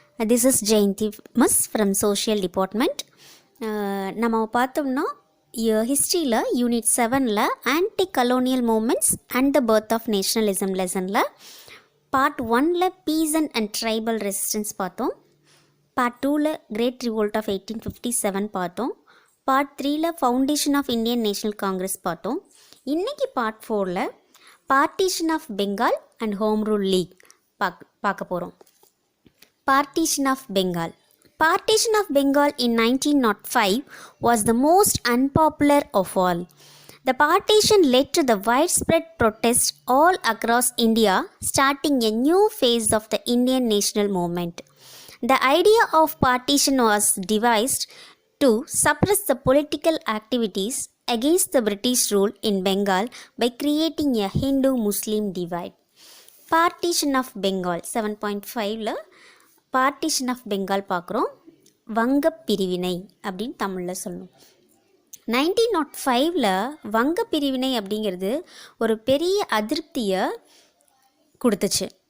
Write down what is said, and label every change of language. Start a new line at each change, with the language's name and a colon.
English: This is Jayanti Miss from Social Department.
Tamil: நம்ம பார்த்தோம்னா ஹிஸ்ட்ரியில் unit 7ல்
English: anti colonial movements and the birth of nationalism
Tamil: லெசனில் part 1ல்
English: peasant and tribal resistance
Tamil: பார்த்தோம். Part 2ல்
English: great revolt of 1857
Tamil: பார்த்தோம். Part 3ல்
English: foundation of Indian national Congress
Tamil: பார்த்தோம். இன்றைக்கி part 4ல்
English: partition of Bengal and home rule league
Tamil: பார்க்க போகிறோம்.
English: Partition of Bengal. Partition of Bengal in 1905 was the most unpopular of all. The partition led to the widespread protests all across India, starting a new phase of the Indian national movement. The idea of partition was devised to suppress the political activities against the British rule in Bengal by creating a Hindu-Muslim divide. Partition of Bengal 7.5ல partition of Bengal
Tamil: பார்க்குறோம். வங்க பிரிவினை அப்படின்னு தமிழில் சொல்லணும். 1905ல் வங்க பிரிவினை அப்படிங்கிறது ஒரு பெரிய அதிருப்தியை கொடுத்துச்சு.